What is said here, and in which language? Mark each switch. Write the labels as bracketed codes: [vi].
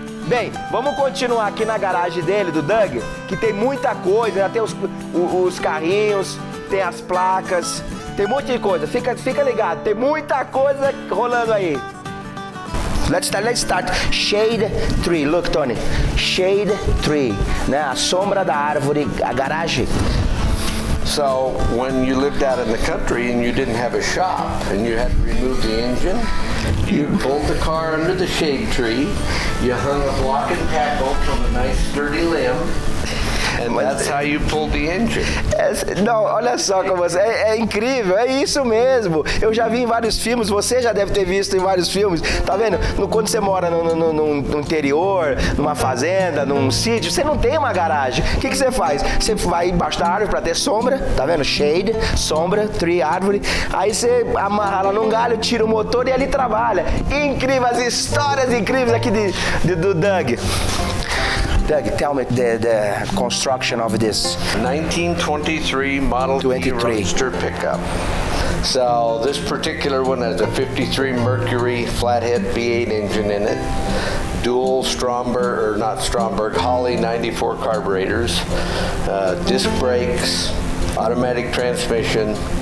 [pt] Bem, vamos continuar aqui na garagem dele, do Doug, que tem muita coisa, tem os carrinhos, tem as placas, tem um monte de coisa. Fica ligado, tem muita coisa rolando aí. [en] Let's start. Shade tree. Look, Tony. Shade tree. Né? [pt] A sombra da árvore, a garagem. [en] So when you lived out in the country and you didn't have a shop and you had to remove the engine, you pulled the car under the shade tree, you hung a block and tackle from a nice sturdy limb, and that's how you pulled the engine. [pt] Não, olha só como você... É incrível, é isso mesmo. Eu já vi em vários filmes, você já deve ter visto em vários filmes. Tá vendo? Quando você mora no interior, numa fazenda, num sítio, você não tem uma garagem. O que você faz? Você vai embaixo da árvore pra ter sombra, tá vendo? Shade, sombra, tree, árvore. Aí você amarra ela num galho, tira o motor e ali trabalha. Incrível, as histórias incríveis aqui do Doug. [en] Doug, tell me the construction of this. 1923 Model T Roadster pickup. So this particular one has a 53 Mercury flathead V8 engine in it. Dual Holley 94 carburetors, disc brakes, automatic transmission.